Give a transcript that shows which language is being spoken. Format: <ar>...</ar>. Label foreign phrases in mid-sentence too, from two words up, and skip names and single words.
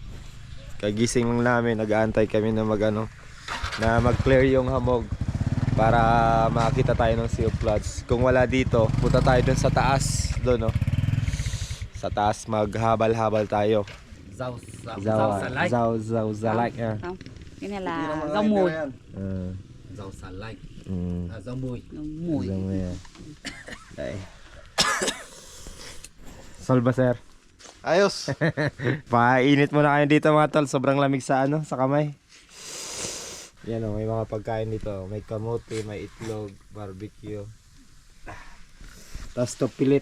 <tl>Kagising lang namin, nag-aantay kami na mag-clear yung hamog para makakita tayo ng Sea of Clouds. Kung wala dito, punta tayo dun sa taas, doon oh. Sa taas maghabal-habal tayo. Zaw Zalike.</tl> <vi>Cái này là rau mùi. Rau xà lách. Rau mùi. Đây. Solba sir.</vi> <tl>Ayos. Painit muna kayo dito mga tol. Sobrang lamig sa ano, sa kamay. Yan o, may mga pagkain dito. May kamote, may itlog, barbecue. Tapos to pilit.</tl>